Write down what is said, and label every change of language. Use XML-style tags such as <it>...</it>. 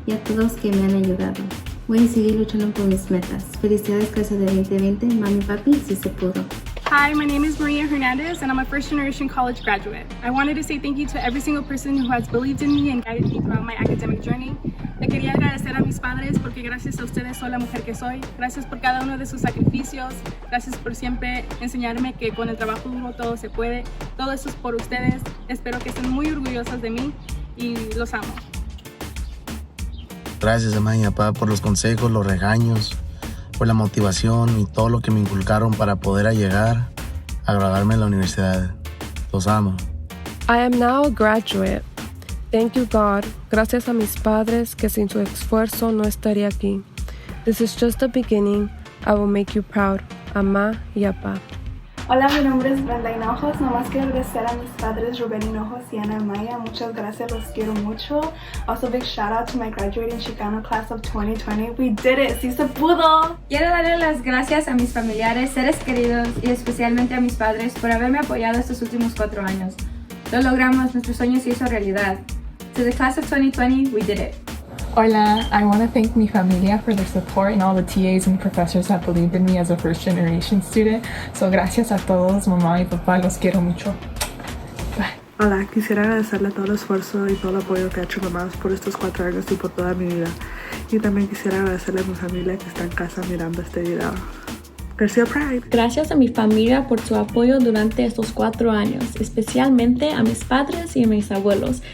<es>todos que me han ayudado. Voy a seguir luchando por mis metas. Felicidades clase de 2020, mami y papi, si se pudo.</es> <en>Hi, my name is Maria Hernandez and I'm a first generation college graduate. I wanted to say thank you to every single person who has believed in me and guided me throughout my academic journey.</en> <es>Le quería agradecer a mis padres porque gracias a ustedes soy la mujer que soy. Gracias por cada uno de sus sacrificios. Gracias por siempre enseñarme que con el trabajo duro todo se puede. Todo eso es por ustedes. Espero que estén muy orgullosos de mí y los amo. Gracias a mamá y papá por los consejos, los regaños, por la motivación y todo lo que me inculcaron para poder llegar a graduarme en la universidad. Los amo.</es> <en>I am now a graduate. Thank you, God.</en> <es>Gracias a mis padres que sin su esfuerzo no estaría aquí.</es> <en>This is just the beginning. I will make you proud.</en> <es>Mamá y papá. Hola, mi nombre es Brenda Hinojos. Nomás quiero agradecer a mis padres Rubén Hinojos y Ana Maya. Muchas gracias, los quiero mucho.</es> <en>Also, big shout out to my graduating Chicano class of 2020. We did it,</en> <es>sí se pudo. Quiero darle las gracias a mis familiares, seres queridos y especialmente a mis padres por haberme apoyado estos últimos 4 años. Lo logramos, nuestro sueño se hizo realidad.</es> <en>To the class of 2020, we did it.</en> <es>Hola,</es> <en>I want to thank</en> <es>mi familia</es> <en>for their support and all the TAs and professors that believed in me as a first generation student. So</en> <es>gracias a todos, mamá y papá, los quiero mucho.</es> <en>Bye.</en> <es>Hola, quisiera agradecerle todo el esfuerzo y todo el apoyo que ha hecho mamá por estos 4 años y por toda mi vida. Y también quisiera agradecerle a mi familia que está en casa mirando este video. García Pride. Gracias a mi familia por su apoyo durante estos 4 años, especialmente a mis padres y a mis abuelos.</es>